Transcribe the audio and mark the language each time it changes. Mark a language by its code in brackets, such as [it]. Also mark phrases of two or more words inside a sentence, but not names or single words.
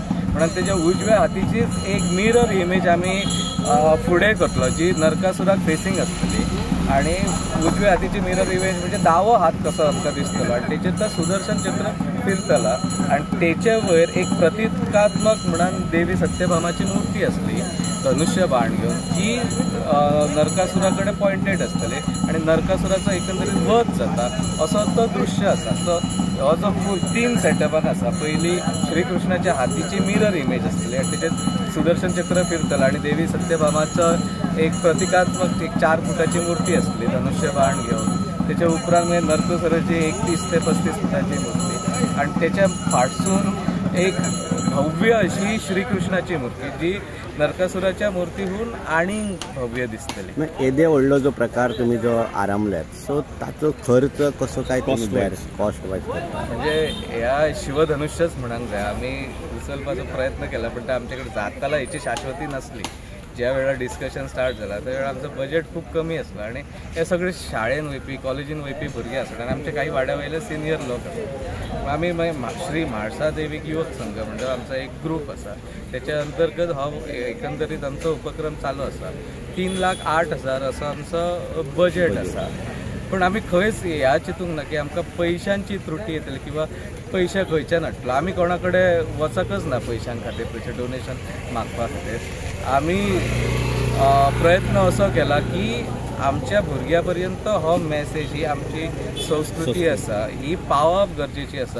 [kok] म्हणून तेच्या उजव्या हातीचीच एक [en] mirror image [kok] आमी फुडें करतलो जी नरकासुराक फेसिंग आसतली आणि उजव्या हातीची [en] mirror image [kok] म्हणजे दावो हात कसो आमकां दिसतलो आणि तेचेर तो सुदर्शन चक्र फिरतला आणि तेचे वयर एक प्रतिकात्मक म्हणून देवी सत्यभामाची मूर्ती असली धनुष्य बाण घेऊन जी नरकासुरा कडेन पॉइंटेड आसतली आणि नरकासुराचो एकंदरीत वध जाता असो तो दृश्य आसा. सो हो जो फूल 3 सेटअपान आसा. पयली श्रीकृष्णाच्या हातीची [en] mirror image [kok] आसतली आणि तेचेर सुदर्शन चक्र फिरतला आणि देवी सत्यभामाचो एक प्रतिकात्मक एक 4 फुटाची मूर्ती असली धनुष्य बाण घेऊन. त्याच्या उपरांत म्हणजे नरकासुराची 31 ते 35 फुटाची मूर्ती आणि त्याच्या फाटसून एक भव्य अशी श्रीकृष्णाची मूर्ती जी नरकासुराच्या मूर्तीहून आणि भव्य दिसतली. येदे व्हडलो जो प्रकार तुम्ही जो आरामल्यात सो ताचो खर्च कसो काय [en] cost wise [kok] करता? म्हणजे ह्या शिवधनुष्यच म्हणांक जाय. आमी उचलपाचो प्रयत्न केला पण ते आमचे कडेन जाताला हेची शाश्वती नसली. ज्या वेळा [en] discussion start [kok] झाला त्या वेळा आमचं बजेट खूप कमी असलं आणि हे सगळे शाळेन वयपी कॉलेजीन वयपी भुरगे असतात आणि आमचे काही वाड्या वयले सिनियर लोक असतात. आम्ही श्री म्हाळसा देवीक युवक संघ म्हणजे आमचा एक ग्रुप असा. त्याच्या अंतर्गत हो एकंदरीत आमचो उपक्रम चालू असा. 3,08,000 असं आमचं बजेट असा. पण आम्ही खंयच ह्या चिंतूंक ना की आमकां पैशांची त्रुटी येतली किंवा पैसे खंयच्यान हाडटलो. आमी कोणा कडेन वचकच ना पैशां खातीर पयशे डोनेशन मागपा खातीर. आमी प्रयत्न असो केला की आमच्या भुरग्यां पर्यंत हो मॅसेज ही आमची संस्कृती आसा ही पावप गरजेची आसा.